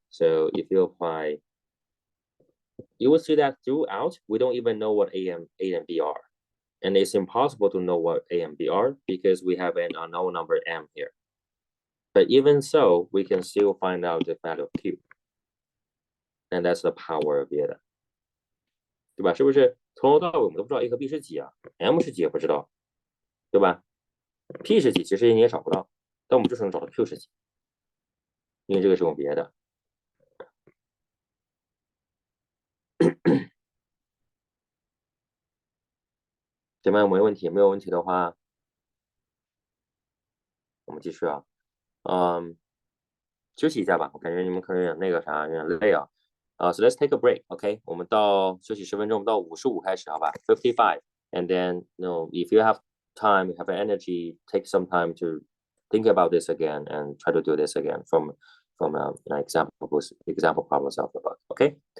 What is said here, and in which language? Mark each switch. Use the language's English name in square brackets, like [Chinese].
[English] So if you apply, you will see that throughout, we don't even know what A and B are. And it's impossible to know what A and B are because we have an unknown number M here. But even so, we can still find out the value of Q. And that's the power of Vieta. [Chinese] 对吧？是不是从头到尾我们都不知道 A 和 B 是几啊 ？M 是几也不知道，对吧 ？P 是几，其实你也找不到，但我们就是能找到 Q 是几，因为这个是用别的。前面有没有问题？没有问题的话，我们继续啊。休息一下吧，我感觉你们可能有点那个啥，有点累啊。 [English] So let's take a break, OK？ [Chinese] 我们到休息10分钟，我们到55开始，好吧？ [English] 55 and then if you have time, you have energy, take some time to think about this again and try to do this again from an example problems of the book, [Chinese] OK？